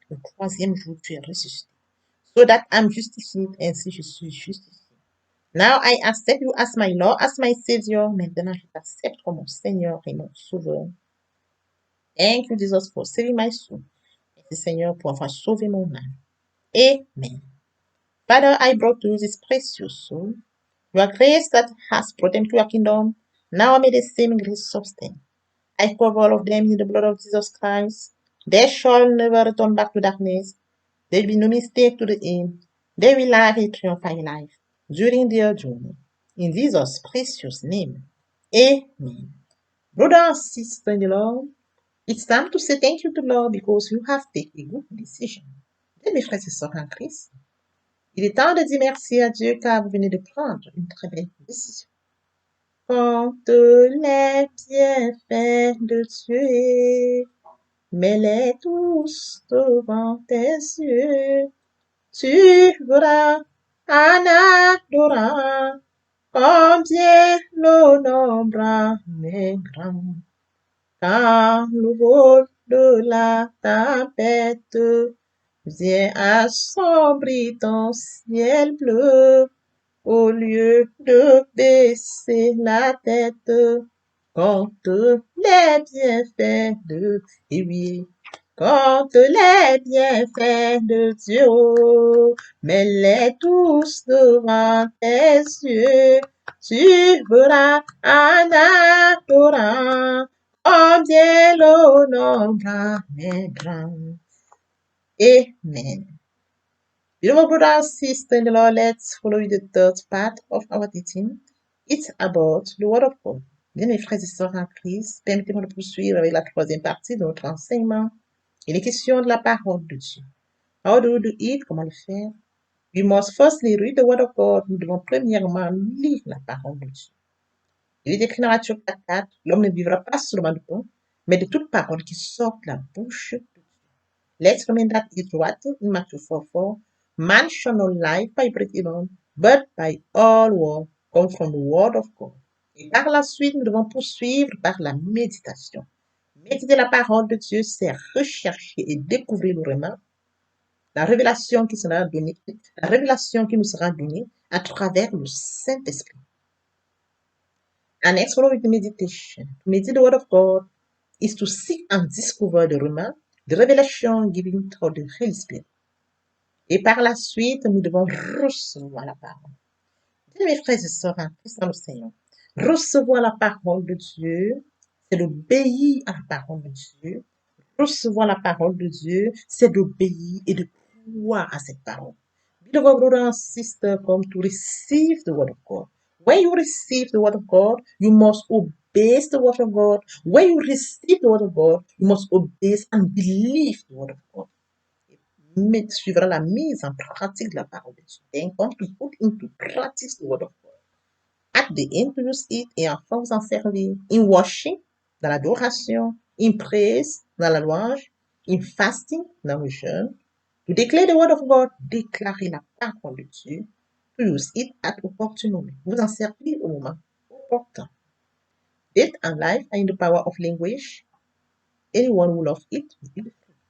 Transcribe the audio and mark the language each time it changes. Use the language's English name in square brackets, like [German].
[French] Le troisième jour tu es ressuscité. [English] So that I'm justified, [French] ainsi je suis justifié. [English] Now I accept you as my Lord, as my Savior. [French] Maintenant je t'accepte comme mon Seigneur et mon Sauveur. [English] Thank you Jesus for saving my soul. [French] Merci Seigneur pour avoir sauvé mon âme. Amen. [English] Father, I brought to you this precious soul. Your grace that has brought them to your kingdom. Now may the same grace sustain. I cover all of them in the blood of Jesus Christ. They shall never return back to darkness. There will be no mistake to the end. They will have a triumphant life during their journey. In Jesus' precious name. Amen. Brother and sister in the Lord, it's time to say thank you to the Lord because you have taken a good decision. [French] Bien, mes frères et sœurs en Christ, il est temps de dire merci à Dieu car vous venez de prendre une très belle décision. Compte les bienfaits de Dieu, mets-les tous devant tes yeux. Tu verras en adorant combien le nombre est grand. Quand le vol de la tempête vient assombrir ton ciel bleu, au lieu de baisser la tête, compte les bienfaits de Dieu. Compte les bienfaits de Dieu, mets-les tous devant tes yeux. Tu verras en adorant combien le nombre est grand. Amen. [English] Beautiful brother and sister in the Lord, let's follow the third part of our teaching. It's about the Word of God. [French] Bien, mes frères et sœurs en Christ, permettez-moi de poursuivre avec la troisième partie de notre enseignement. Il est question de la parole de Dieu. [English] How do we do it? [French] Comment le faire? [English] We must firstly read the Word of God. [French] Nous devons premièrement lire la parole de Dieu. Il est écrit dans Matthieu 4:4, l'homme ne vivra pas seulement de pain, mais de toute parole qui sort de la bouche de Dieu. [English] Let's remember that it's what in Matthew 4:4, man shall not live by bread alone, but by all word come from the word of God. [French] Et par la suite, nous devons poursuivre par la méditation. Méditer la parole de Dieu, c'est rechercher et découvrir vraiment la révélation qui sera donnée, la révélation qui nous sera donnée à travers le Saint-Esprit. [English] An explorative meditation, to meditate the Word of God, is to seek and discover the revelation given through the Holy Spirit. [French] Et par la suite, nous devons recevoir la parole. Bien, mes frères et sœurs en Christ dans le Seigneur, recevoir la parole de Dieu, c'est d'obéir à la parole de Dieu. Recevoir la parole de Dieu, c'est d'obéir et de croire à cette parole. [English] Beloved brother and sister, come to receive the word of God. When you receive the word of God, you must obey the word of God. When you receive the word of God, you must obey and believe the word of God. [French] Suivra la mise en pratique de la parole de Dieu. [English] Then come to put into practice the word of God. At the end, to use it [French] et enfin vous en servir. [English] In worship, [French] dans l'adoration. [English] In praise, [French] dans la louange. [English] In fasting, [French] dans le jeûne. [English] To declare the word of God, [French] déclarer la parole de Dieu. [English] To use it at opportune moment. [French] Vous en servir au moment opportun. [English] Death and life are in the power of language. Anyone who loves it will be free.